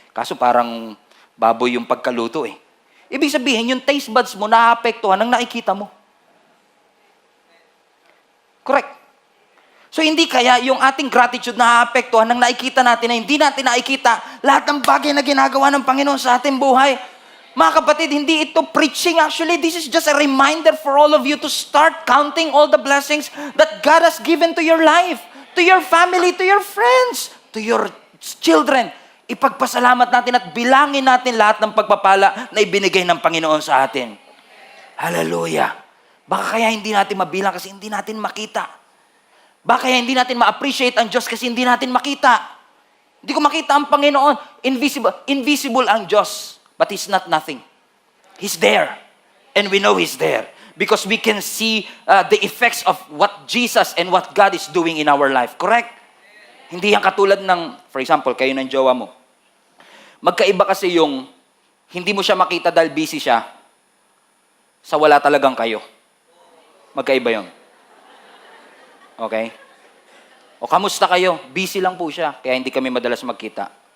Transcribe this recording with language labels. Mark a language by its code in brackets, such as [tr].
[tl] Kaso parang baboy yung pagkaluto eh. Ibig sabihin, yung taste buds mo naapektuhan ng nakikita mo. [en] Correct. [tl] So hindi kaya yung ating gratitude naapektuhan ng nakikita natin na hindi natin nakikita lahat ng bagay na ginagawa ng Panginoon sa ating buhay. Mga kapatid, hindi ito preaching. [en] Actually, this is just a reminder for all of you to start counting all the blessings that God has given to your life, to your family, to your friends, to your children. [tl] Ipagpasalamat natin at bilangin natin lahat ng pagpapala na ibinigay ng Panginoon sa atin. Hallelujah. Baka kaya hindi natin mabilang kasi hindi natin makita. Baka kaya hindi natin ma-appreciate ang Diyos kasi hindi natin makita. Hindi ko makita ang Panginoon. Invisible ang Diyos. [en] But He's not nothing. He's there. And we know He's there. Because we can see the effects of what Jesus and what God is doing in our life. Correct? [tl] Hindi yan katulad ng, [en] for example, [tl] kayo ng jowa mo. Magkaiba kasi yung hindi mo siya makita dahil busy siya sa wala talagang kayo. Magkaiba yun. Okay? O kamusta kayo? Busy lang po siya, kaya hindi kami madalas magkita.